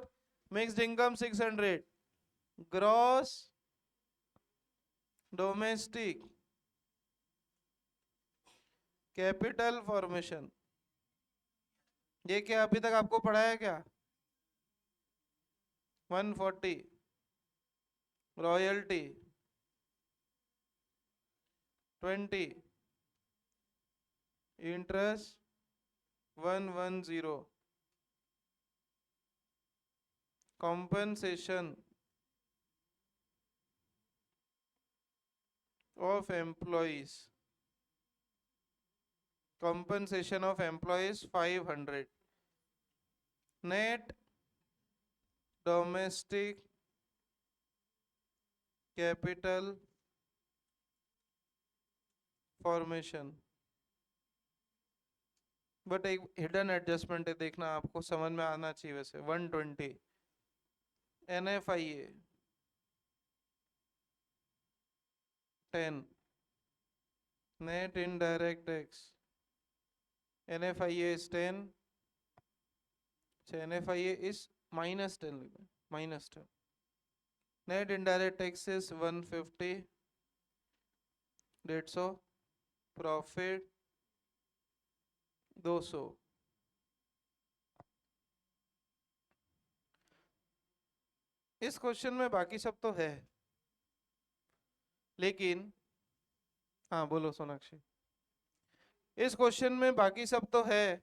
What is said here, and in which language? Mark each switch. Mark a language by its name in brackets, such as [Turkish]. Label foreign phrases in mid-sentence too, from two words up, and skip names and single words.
[English] mixed income [Hindi] 600, [English] gross domestic capital formation, [Hindi] ये क्या अभी तक आपको पढ़ाया क्या? [English] 140, रॉयल्टी 20, इंटरेस्ट 110, compensation of employees, compensation of employees 500, net domestic capital formation। [Hindi] बट एक [English] hidden adjustment [Hindi] है, देखना आपको समझ में आना चाहिए। वैसे 120, NFIA 10, [English] net indirect tax, NFIA is 10, NFIA is -10, -10, net indirect tax is 150, 150, प्रॉफिट 200। [Hindi] इस क्वेश्चन में बाकी सब तो है, लेकिन हाँ बोलो सोनाक्षी, इस क्वेश्चन में बाकी सब तो है।